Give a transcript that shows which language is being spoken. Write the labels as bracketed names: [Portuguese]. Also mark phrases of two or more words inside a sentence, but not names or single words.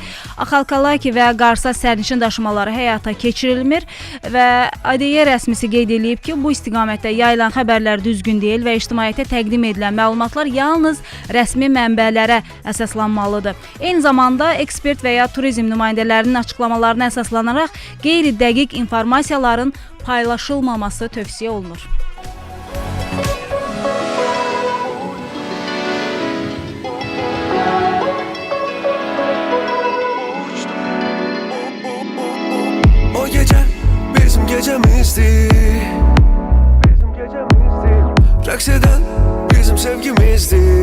[Azerbaijani] Axalkalaki və Qarsa sərnişin daşımaları həyata keçirilmir və ADY rəsmisi qeyd edib ki, bu istiqamətdə yayılan xəbərlər düzgün deyil və ictimaiyyətə təqdim edilən məlumatlar yalnız rəsmi mənbələrə əsaslanmalıdır. Eyni zamanda ekspert və ya turizm nümayəndələrinin açıqlamalarına əsaslanaraq qeyri-dəqiq informasiyaların paylaşılmaması tövsiyə olunur. [Turkish] O gece bizim gecemizdi. Raks eden bizim sevgimizdi.